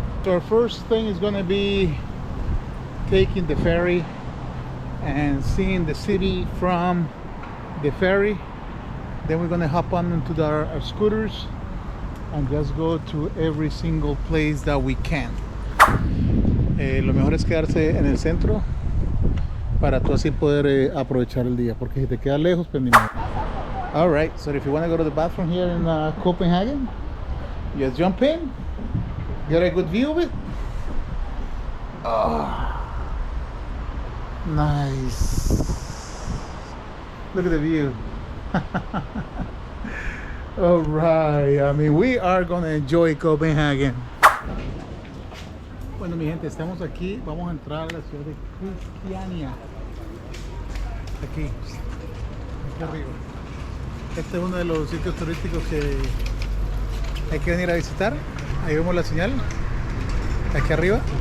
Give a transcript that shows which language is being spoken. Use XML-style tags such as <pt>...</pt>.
<en>So our first thing is going to be taking the ferry and seeing the city from the ferry. Then we're gonna hop on into our scooters and just go to every single place that we can.</en> <es>Lo mejor es quedarse en el centro para tú así poder aprovechar el día, porque si te queda lejos, pues ni modo.</es> <en>All right, so if you want to go to the bathroom here in Copenhagen, just jump in, get a good view of it. Oh. Nice. Look at the view. All right. I mean, we are gonna enjoy Copenhagen.</en> <es>Bueno, mi gente, estamos aquí. Vamos a entrar a la ciudad de Christiania. Aquí arriba. Este es uno de los sitios turísticos que hay que venir a visitar. Ahí vemos la señal. Aquí arriba.</es>